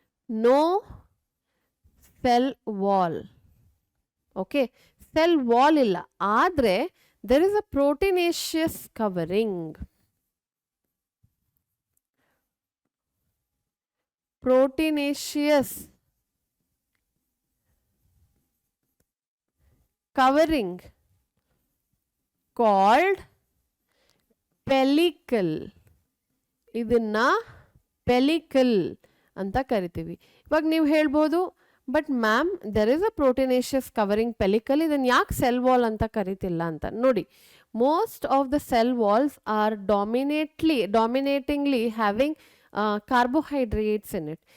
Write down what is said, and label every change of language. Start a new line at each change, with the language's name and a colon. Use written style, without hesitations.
English: No cell wall. Okay,
Kannada: cell wall ಇಲ್ಲ, ಆದರೆ
English: there is a proteinaceous covering. Proteinaceous covering called pellicle.
Kannada: ಇದನ್ನ ಪೆಲಿಕಲ್ ಅಂತ ಕರಿತೀವಿ. ಇವಾಗ ನೀವು ಹೇಳ್ಬೋದು,
English: but ma'am there is a proteinaceous covering pellicle,
Kannada: ಇದನ್ನು ಯಾಕೆ ಸೆಲ್ ವಾಲ್ ಅಂತ ಕರಿತಿಲ್ಲ ಅಂತ.
English: ನೋಡಿ, most of the cell walls are dominatingly having carbohydrates in it.